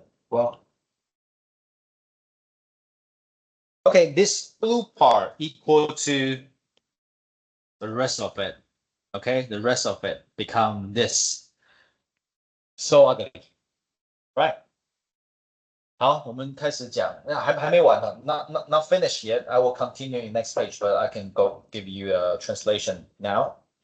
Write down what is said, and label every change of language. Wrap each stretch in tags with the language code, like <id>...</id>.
<en>Well, okay, this blue part equal to the rest of it. Okay, the rest of it become this. So ugly, right?</en> <zh>好，我们开始讲，还没完呢，</zh> <en>not finished yet. I will continue in next page, but I can go give you a translation now.</en>